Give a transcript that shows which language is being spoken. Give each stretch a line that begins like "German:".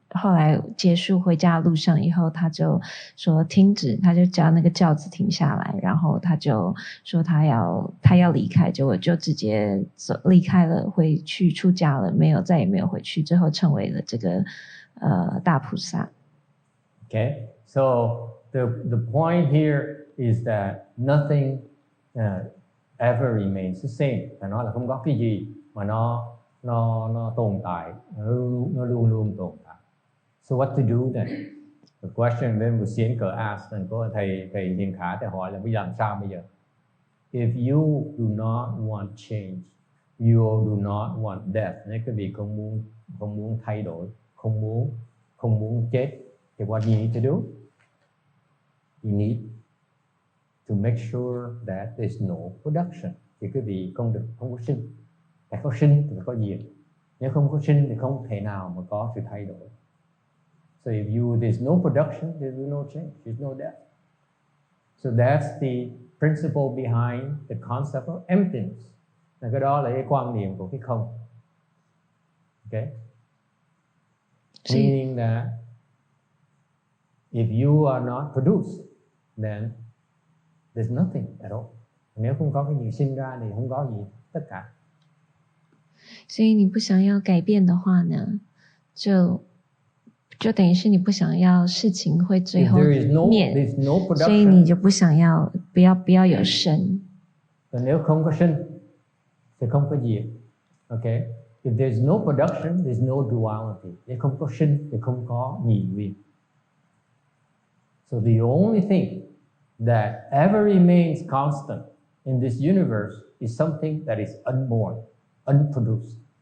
Chinese: 后来结束回家的路上以后，他就说停止，他就叫那个轿子停下来，然后他就说他要离开，结果就直接离开了，回去出家了，再也没有回去，最后成为了这个大菩萨。
English: Okay, so the point here is that nothing ever remains the same.
Vietnamese: Phải nói là không có cái gì mà nó tồn tại, nó luôn luôn tồn tại.
English: So what to do then? The question then was Sienker asked, and
Vietnamese: có thầy Hiền Khả thầy hỏi là bây giờ làm sao bây giờ?
English: If you do not want change, you do not want death.
Vietnamese: Nếu quý vị không muốn thay đổi, không muốn chết, thì
English: what you need to do? You need to make sure that there's no production.
Vietnamese: Thì quý vị không có sinh. Phải có sinh thì phải có diệt. Nếu không có sinh thì không thể nào mà có sự thay đổi.
English: So if there's no production, there's no change, there's no death. So that's the principle behind the concept of emptiness.
Vietnamese: Là cái đó là cái quan niệm của cái không.
English: Okay? Meaning that if you are not produced, then there's nothing at all.
Vietnamese: Nếu không có cái gì sinh ra thì không có gì tất cả.
Chinese: 所以你不想要改变的话呢，就等于是你不想要事情会最后灭，所以你就不想要不要有生。
Vietnamese: Nếu không có sinh thì không có diệt.
English: Okay? If there's no production, there's no duality.
Vietnamese: Nếu không có sinh thì không có nhị nguyên.
English: So the only thing that ever remains constant in this universe is something that is unborn, unproduced.